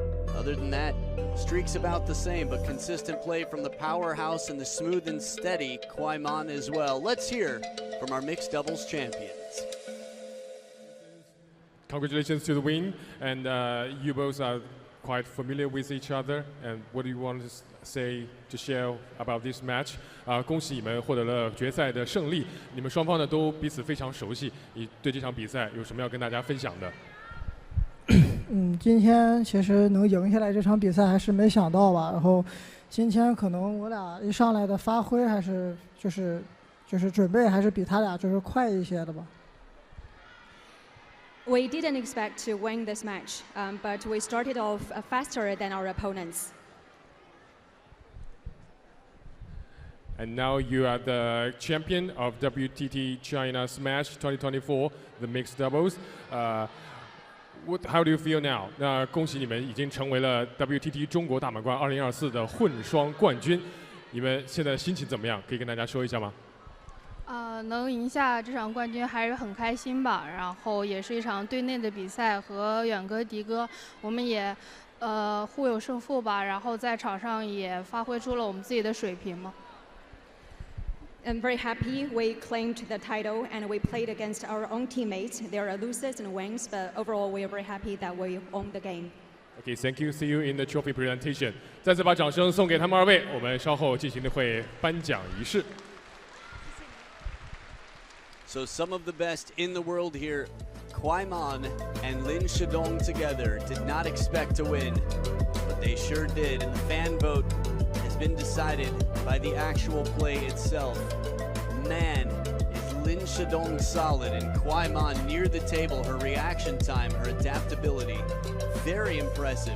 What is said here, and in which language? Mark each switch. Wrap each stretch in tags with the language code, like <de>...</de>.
<en>Other than that, streaks about the same, but consistent play from the powerhouse and the smooth and steady KUAI Man as well. Let's hear from our mixed doubles champions. Congratulations to the win, and you both are quite familiar with each other. And what do you want to say to share about this match?</en> <zh>恭喜你们获得了决赛的胜利。你们双方呢都彼此非常熟悉。你对这场比赛有什么要跟大家分享的？今天其实能赢下来这场比赛还是没想到吧。然后今天可能我俩一上来的发挥还是就是准备还是比他俩就是快一些的吧。</zh> <en>We didn't expect to win this match, but we started off faster than our opponents. And now you are the champion of WTT China Smash 2024, the mixed doubles. How do you feel now?</en> <zh>那恭喜你们已经成为了 WTT 中国大满贯2024的混双冠军。你们现在心情怎么样？可以跟大家说一下吗？能赢下这场冠军还是很开心吧。然后也是一场队内的比赛，和远哥、迪哥，我们也互有胜负吧。然后在场上也发挥出了我们自己的水平嘛。</zh> <en>I'm very happy we claimed the title and we played against our own teammates. There are losers and wins, but overall we are very happy that we won the game. Okay, thank you. See you in the trophy presentation.</en> <zh>再次把掌声送给他们2位，我们稍后进行的会颁奖仪式。</zh> <en>So some of the best in the world here, KUAI Man and Lin Shidong together, did not expect to win, but they sure did, and the fan vote has been decided by the actual play itself. Man, is Lin Shidong solid, and KUAI Man near the table, her reaction time, her adaptability, very impressive.</en>